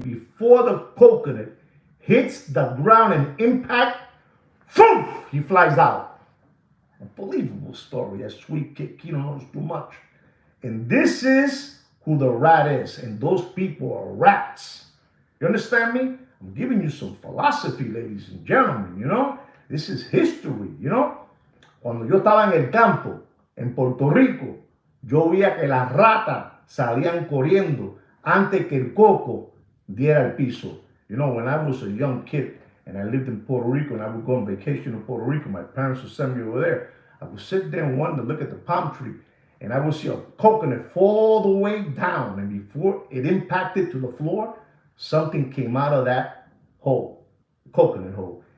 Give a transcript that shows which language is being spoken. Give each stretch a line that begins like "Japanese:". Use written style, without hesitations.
English: And before the coconut hits the ground and impact, boom, he flies out. Unbelievable story. That Sweet Kino knows too much. And this is who the rat is. And those people are rats. You understand me? I'm giving you some philosophy, ladies and gentlemen, This is history,
Spanish: Cuando yo estaba en el campo, en Puerto Rico, yo veía que las ratas salían corriendo antes que el coco diera el piso.
English: When I was a young kid and I lived in Puerto Rico and I would go on vacation to Puerto Rico, my parents would send me over there. I would sit there and wonder, look at the palm tree, and I would see a coconut fall the way down. And before it impacted to the floor, something came out of that hole, coconut hole.